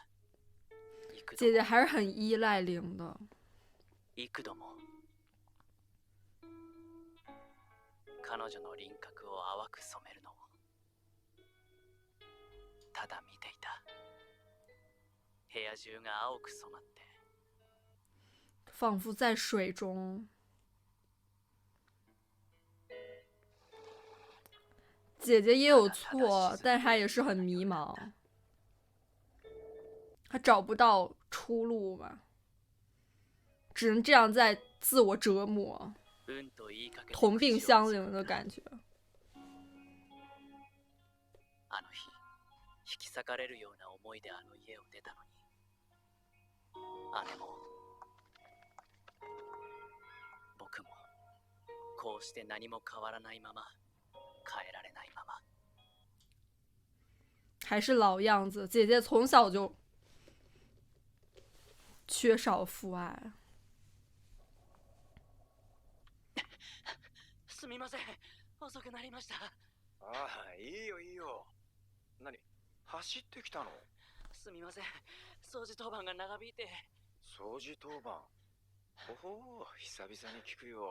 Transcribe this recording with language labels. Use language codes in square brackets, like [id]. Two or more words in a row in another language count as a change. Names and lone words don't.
[zh] 姐姐还是很依赖玲的。 [ja] 幾度も彼女の輪郭を淡く染めるのをただ見ていた。部屋中が青く染まって、 [zh] 仿佛在水中。姐姐也有错，但她也是很迷茫，她找不到出路嘛，只能这样在自我折磨，同病相怜的感觉。 [ja] あの日、引き裂かれるような思いであの家を出たのに、姉も僕もこうして何も変わらないまま。変えられないまま。 [zh] 还是老样子，姐姐从小就缺少父愛。 [ja] すみません、遅くなりました。ああ、いいよいいよ。何、走ってきたの？すみません、掃除当番が長引いて。掃除当番。ほほう、久々に聞くよ。